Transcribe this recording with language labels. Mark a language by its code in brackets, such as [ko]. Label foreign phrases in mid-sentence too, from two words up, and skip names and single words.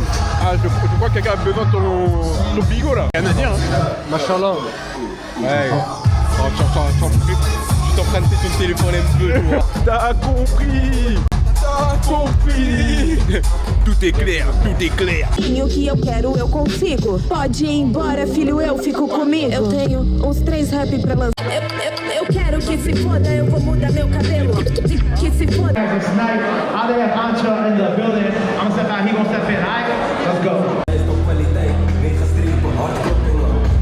[fr] Ah, je crois que quelqu'un a besoin de ton bigot là. Rien à dire, hein. Machallah. Ouais. Tu t'empruntes ton téléphone un peu, toi. T'as compris. T'as compris. Tout est clair, tout est clair. [pt] O que eu quero, eu consigo. Pode ir embora, filho, eu fico comigo. Eu tenho uns 3 rap pra lançar. Eu quero que se foda, eu vou mudar meu cabelo. Que se foda. [en] Other Ancha in the building. I'm gonna step out, he gonna step in. Alright, let's go.